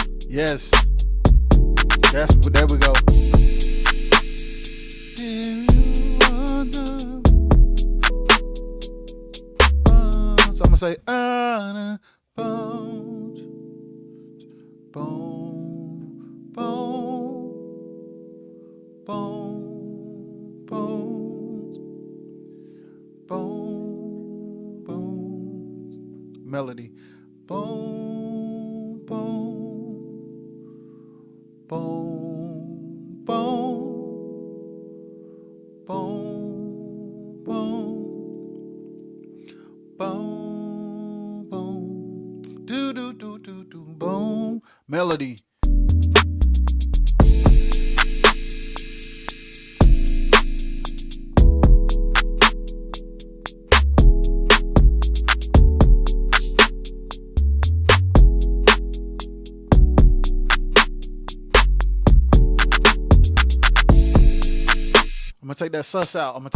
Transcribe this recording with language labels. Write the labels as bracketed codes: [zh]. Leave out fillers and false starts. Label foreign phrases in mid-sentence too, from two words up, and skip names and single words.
[en] Yes. There we go. So I'm gonna say bones, bone, bone, bone, bones, bone, bones. Melody. Bone, bone, bone, bone, bone, bone, bone, bone. Do do do do do. Bone. Melody. I'm gonna take that sus out.